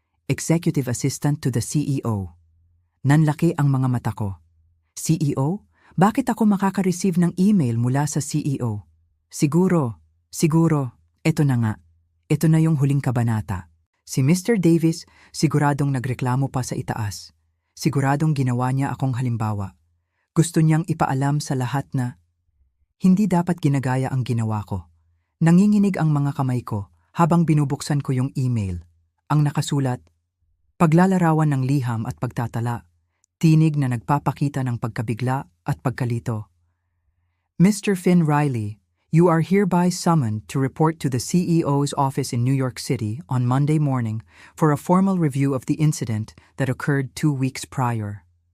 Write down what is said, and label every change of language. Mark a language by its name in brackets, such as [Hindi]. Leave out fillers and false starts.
[English] Executive Assistant to the CEO. [Filipino] Nanlaki ang mga mata ko. CEO? Bakit ako makaka-receive ng email mula sa CEO? Siguro, eto na nga. Ito na yung huling kabanata. Si Mr. Davis siguradong nagreklamo pa sa itaas. Siguradong ginawa niya akong halimbawa. Gusto niyang ipaalam sa lahat na hindi dapat ginagaya ang ginawa ko. Nanginginig ang mga kamay ko habang binubuksan ko yung email. Ang nakasulat, paglalarawan ng liham at pagtatala. Tinig na nagpapakita ng pagkabigla at pagkalito. [English] Mr. Finn Riley, you are hereby summoned to report to the CEO's office in New York City on Monday morning for a formal review of the incident that occurred 2 weeks prior.